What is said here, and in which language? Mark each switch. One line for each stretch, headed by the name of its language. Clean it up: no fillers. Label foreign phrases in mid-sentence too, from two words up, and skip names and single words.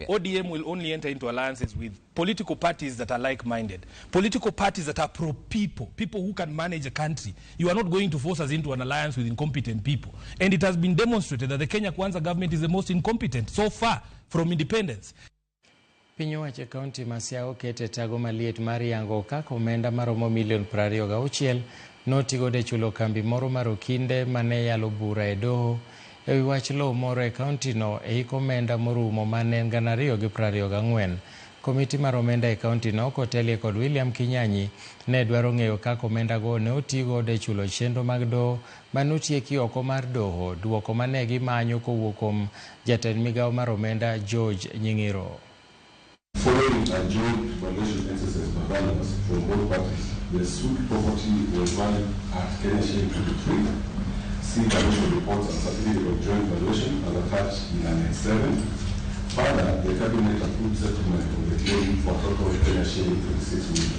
English: ODM will only enter into alliances with political parties that are like-minded, political parties that are pro-people, people who can manage a country. You are not going to force us into an alliance with incompetent people. And it has been demonstrated that the Kenya Kwanza government is the most incompetent so far from independence.
Luo (Kenya and Tanzania): Piny owacho kaunti ma Siaya okete tago maliet mar yango kaka omenda maromo milion 26 notigo de chulo kambi moro mar okinde mane yalo bura e doho e wi wach lowo moro e kaunti no e hik omenda morumo mane en 224. Komiti mar omenda e kaunti no kotelie kod William Kinyanyi ne dwaro ng'eyo kaka omenda go ne otigo de chulo chenro mag doho manotieki oko mar doho, duoko mane gimanyo kowuok kuom jatend migawo mar omenda George Nying'iro.
English: Following a joint valuation exercise by valuers from both parties, the suit property was valued at Kenya shilling 23. See valuation reports and certificate of joint valuation as attached in Annex 7. Further, the cabinet approved settlement of the claim for a total of Kenya shilling 26 million.